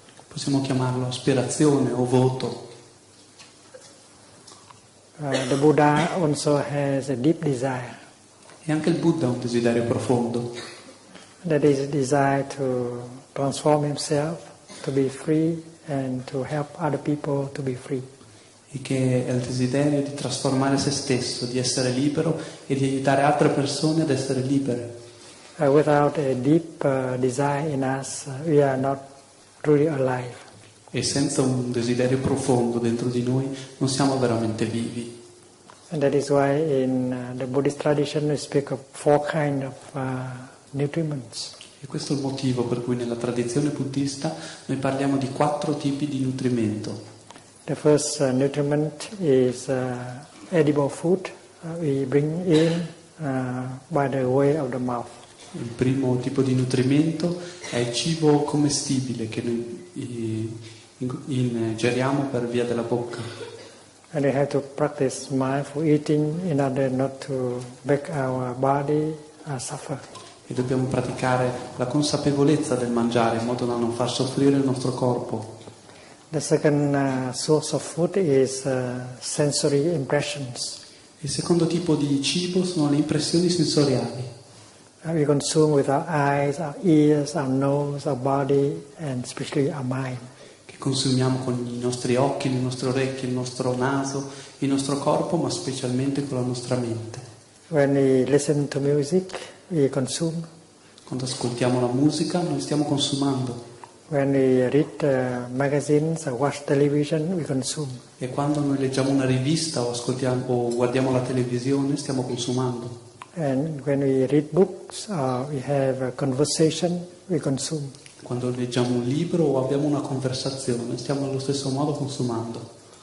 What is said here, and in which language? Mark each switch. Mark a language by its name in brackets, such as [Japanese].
[Italian] Possiamo chiamarlo aspirazione o voto. [English] The Buddha also has a deep desire. [Italian] E anche il Buddha ha un desiderio profondo. [English] That is a desire to transform himself, to be free, and to help other people to be free. [Italian] E che è il desiderio di trasformare se stesso, di essere libero e di aiutare altre persone ad essere libere. [English] Without a deep desire in us, we are not truly alive. [Italian] E senza un desiderio profondo dentro di noi non siamo veramente vivi. [English] And that is why in the Buddhist tradition we speak of 4 kinds of nutriments. [Italian] E questo è il motivo per cui nella tradizione buddista noi parliamo di 4 tipi di nutrimento. [English] The first nutriment is edible food we bring in by the way of the mouth. [Italian] Il primo tipo di nutrimento è il cibo commestibile che noi ingeriamo per via della bocca. [English] And we have to practice mindful eating in order not to make our body suffer. [Italian] E dobbiamo praticare la consapevolezza del mangiare in modo da non far soffrire il nostro corpo. [English] The second source of food is sensory impressions. [Italian] Il secondo tipo di cibo sono le impressioni sensoriali. [English] We consume with our eyes, our ears, our nose, our body, and especially our mind. [Italian] Che consumiamo con i nostri occhi, le nostre orecchie, il nostro naso, il nostro corpo, ma specialmente con la nostra mente. [English] When we listen to music, we consume. [Italian] Quando ascoltiamo la musica, noi stiamo consumando. [English] When we read magazines or watch television, we consume. [Italian] E quando noi leggiamo una rivista o guardiamo la televisione, stiamo consumando. [English] And when we read books or we have a conversation, we consume. [Italian] Quando leggiamo un libro o abbiamo una conversazione, stiamo allo stesso modo consumando.